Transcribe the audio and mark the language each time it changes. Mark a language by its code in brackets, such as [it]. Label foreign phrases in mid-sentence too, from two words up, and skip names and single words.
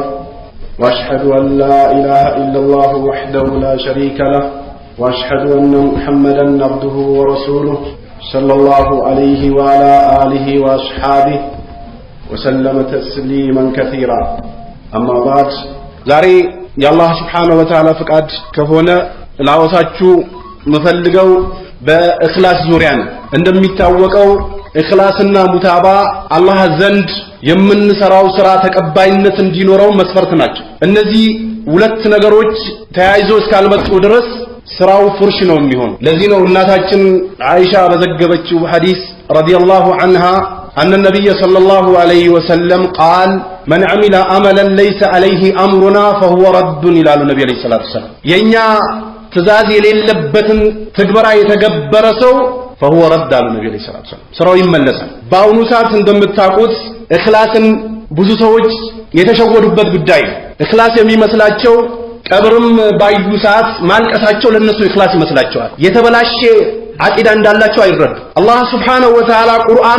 [ar] وأشهد أن لا إله إلا الله وحده لا شريك له وأشهد أن محمدا عبده ورسوله صلى الله عليه وعلى آله وأصحابه وسلم تسليما كثيرا. أما بعد [am] ዛሬ የአላህ [ar] سبحانه وتعالى [am] ፍቃድ ከሆነ ላወሳችሁ መፈልገው በእኽላስ ዙሪያ ነው። እንደሚታወቀው እኽላስና ሙታባ አላህ ዘንድ የምንሰራው ስራ ተቀባይነት እንዲኖረው መስፈርት ናቸው። እነዚህ ሁለት ነገሮች ተያይዞ እስካልመጡ ድረስ ስራው ፍርሽ ነው የሚሆን። ለዚህ ነው እናታችን አይሻ በዘገበችው ሐዲስ ረዲየላሁ ዐንሃ [ar] أن النبي صلى الله عليه وسلم قال من عمل عملا ليس عليه أمرنا فهو رد إلى النبي عليه الصلاة والسلام [am] የኛ ትእዛዝ የሌለበትን ተግባራ የተገበረ ሰው [ar] فهو رد على النبي عليه الصلاة والسلام [am] ስራው ይመለሳል። በአሁኑ ሰዓት እንደምታውቁት እኽላስን ብዙ ሰዎች የተሸወዱበት ጉዳይ ነው። እኽላስ የሚመስላቸው ቀብርም ባዩ ሰዓት ማልቀሳቸው ለነሱ እኽላስ ይመስላቸዋል። የተበላሸ አቂዳ እንዳላቸው አይረዱ። አላህ [ar] سبحانه وتعالى [am] ቁርአኑ